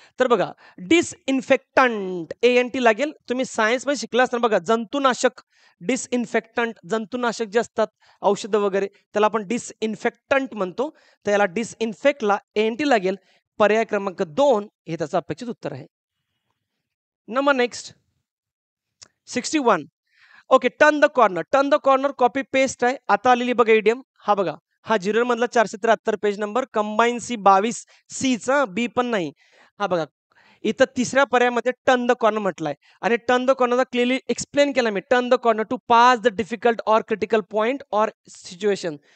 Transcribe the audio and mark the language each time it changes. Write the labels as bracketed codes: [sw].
[mr] तर बघा disinfectant ANT लागेल. तुम्ही सायन्समध्ये शिकला असताना बघा जंतुनाशक डिसइन्फेक्टंट जंतुनाशक जे असतात औषधं वगैरे त्याला आपण डिसइन्फेक्टंट म्हणतो. तर याला डिसइन्फेक्टला ANT लागेल. पर्याय क्रमांक 2 हे त्याचं अपेक्षित उत्तर आहे. Number next 61 [en] Okay turn the corner. [mr] Turn the corner copy paste आहे. आता आलेली बघा इडियम. हा बघा हा झिरो मधला 473 पेज नंबर कंबाईन सी 22 सीचा बी पण नाही. हा बघा इथं तिसऱ्या पर्यायामध्ये टर्न द कॉर्नर म्हटलाय आणि टर्न द कॉर्नरला क्लिअरली एक्सप्लेन केला मी. [en] Turn the corner to pass the difficult or critical point or situation.